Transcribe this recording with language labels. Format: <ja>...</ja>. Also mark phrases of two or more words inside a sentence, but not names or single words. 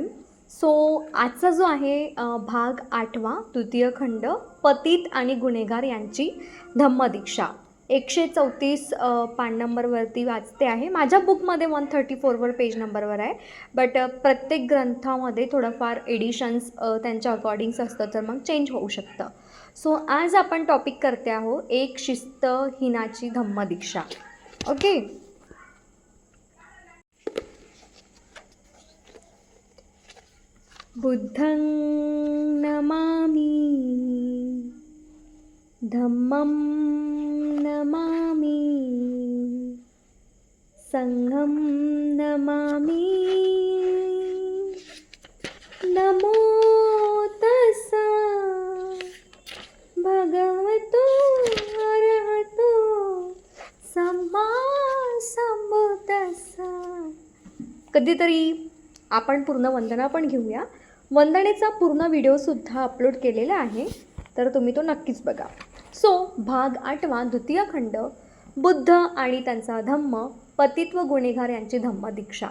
<mr>सो आजचा जो आहे भाग 8वा तृतीय खंड पतित आणि गुन्हेगार यांची धम्मदीक्षा 134 पान नंबरवरती वाचते आहे. माझ्या बुकमध्ये 134वर पेज नंबरवर आहे. बट प्रत्येक ग्रंथामध्ये थोडंफार एडिशन्स त्यांच्या अकॉर्डिंग्स असतं, तर मग चेंज होऊ शकतं. सो आज आपण टॉपिक करते आहोत एक शिस्तहीनाची धम्मदीक्षा. ओके.</mr> <pi>बुद्धं नमामि, धम्मं नमामि, संघं नमामि. नमो तस्सा भगवतो अरहतो सम्मा संबुद्धस्सा.</pi> <mr>कधीतरी आपण पूर्ण वंदना पण घेऊया. वंदनेचा पूर्ण व्हिडिओसुद्धा अपलोड केलेला आहे, तर तुम्ही तो नक्कीच बघा. सो भाग 8वा द्वितीय खंड बुद्ध आणि त्यांचा धम्म पतित व गुन्हेगार यांची धम्मदीक्षा.</mr>